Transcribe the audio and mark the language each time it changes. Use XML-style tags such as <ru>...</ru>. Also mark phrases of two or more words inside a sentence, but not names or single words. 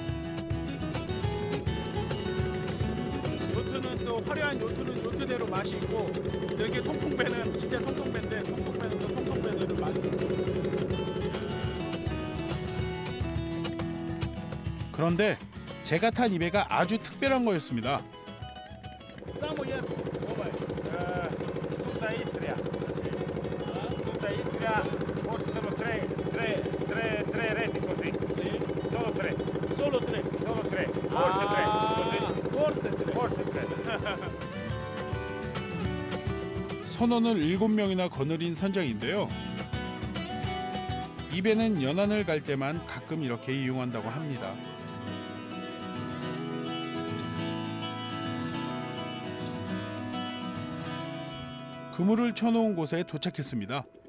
<ko>요트는 또 화려한 요트는 요트대로 맛이 있고 이렇게 통통배는 진짜 통통배인데 통통배는 또 통통배대로 맛이 있고. 그런데 제가 탄 이 배가 아주 특별한 거였습니다.</ko> <hr>Samo jedno,</hr> <it>Tutta Istria. Tutta Istria, forse sono tre reti così. Solo tre. solo tre. Solo tre. Forse tre. Così. Forse tre. Forse tre.</it> <ko>선원을 7명이나 거느린 선장인데요. 이 배는 연안을 갈 때만 가끔 이렇게 이용한다고 합니다. 그물을 쳐놓은 곳에 도착했습니다.</ko>